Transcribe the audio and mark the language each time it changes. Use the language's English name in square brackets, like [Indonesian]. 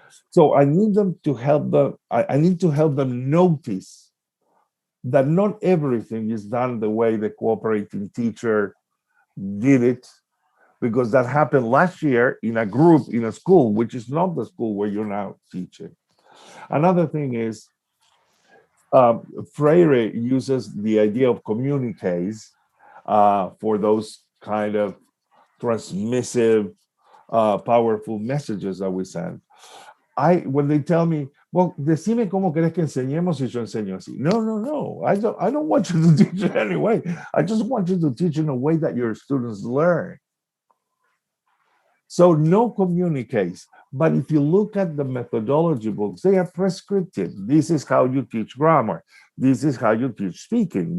[English] So I need them to help them, I need to help them notice that not everything is done the way the cooperating teacher did it, because that happened last year in a group in a school, which is not the school where you're now teaching. Another thing is, Freire uses the idea of communiques for those kind of transmissive, powerful messages that we send. When they tell me, well, [Spanish] decime cómo querés que enseñemos y yo enseño así. [English] No. I don't want you to teach it anyway. I just want you to teach in a way that your students learn. So no communiques. But if you look at the methodology books, they are prescriptive. This is how you teach grammar. This is how you teach speaking.